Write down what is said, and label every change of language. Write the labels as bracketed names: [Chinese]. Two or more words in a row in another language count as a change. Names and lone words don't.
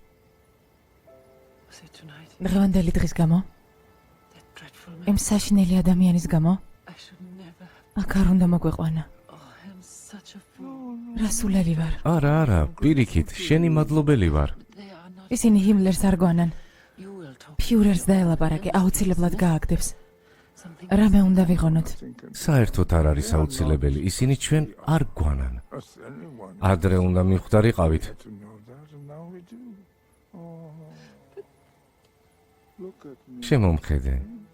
[Georgian] დღევანდელი დღის გამო? იმ საშინელი ადამიანის გამო? აქ არ უნდა მოგვეყვანა. რასულელი ვარ. არა, პირიქით, შენი მადლობელი ვარ. ისინი ჰიმლერს არ გვანან. [English] You will talk [Georgian] ფიურერს დაელაპარაკე, აუცილებლად გააგდებს. რამე უნდა ვიღონოთ. საერთოდ არ არის აუცილებელი, ისინი ჩვენ არ გვანან. ადრე უნდა მიხვდარიყავით. შემომხედე.